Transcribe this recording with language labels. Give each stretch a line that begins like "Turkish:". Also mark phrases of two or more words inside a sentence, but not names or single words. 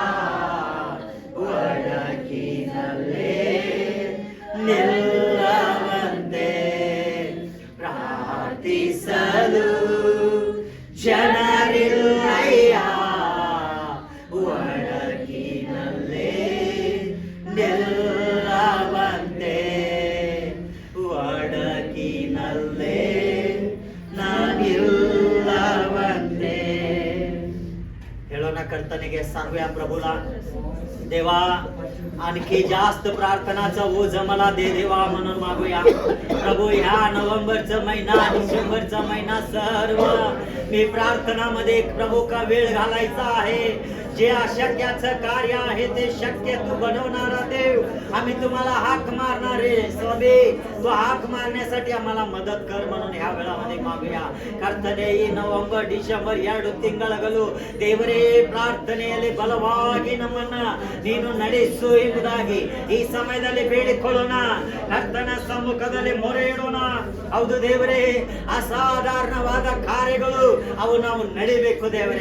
Kannada: ಒಳಗಿನಲ್ಲೇ ನಿಲ್ಲವಂತೆ ಪ್ರಾರ್ಥಿಸಲು ಜನರಿಲ್ಲಯ್ಯ ಒಳಗಿನಲ್ಲೇ ನಿಲ್ಲವಂತೆ ಒಳಗಿನಲ್ಲೇ ನಾನಿಲ್ಲವಂತೆ. ಹೇಳೋಣ ಕರ್ತನಿಗೆ
Marathi: सर्व प्रभूला देवा आणखी जास्त प्रार्थनाचा ओझ मला दे देवा म्हणून मागूया प्रभू. ह्या नोव्हेंबरचा महिना डिसेंबरचा महिना सर्व मी प्रार्थनामध्ये प्रभू का वेळ घालायचा आहे. जे अशक्याचं कार्य आहे ते शक्य तू बनवणारा देव आम्ही तुम्हाला हाक मारणारे स्वामी. तू हाक मारण्यासाठी आम्हाला मदत कर म्हणून ह्या वेळामध्ये मागूया ಕರ್ತನೆ.
Kannada: ಈ ನವೆಂಬರ್ ಡಿಸೆಂಬರ್ 2 ತಿಂಗಳುಗಳು ದೇವರೇ ಪ್ರಾರ್ಥನೆಯಲ್ಲಿ ಬಲವಾಗಿ ನಮ್ಮನ್ನ ನೀನು ನಡೆಸು ಎಂಬುದಾಗಿ ಈ ಸಮಯದಲ್ಲಿ ಬೇಡಿಕೊಳ್ಳೋಣ. ಕರ್ತನ ಸಮ್ಮುಖದಲ್ಲಿ ಮೊರೆ ಇಡೋಣ. ಹೌದು ದೇವರೇ, ಅಸಾಧಾರಣವಾದ ಕಾರ್ಯಗಳು ಅವು ನಾವು ನಡಿಬೇಕು ದೇವರೇ.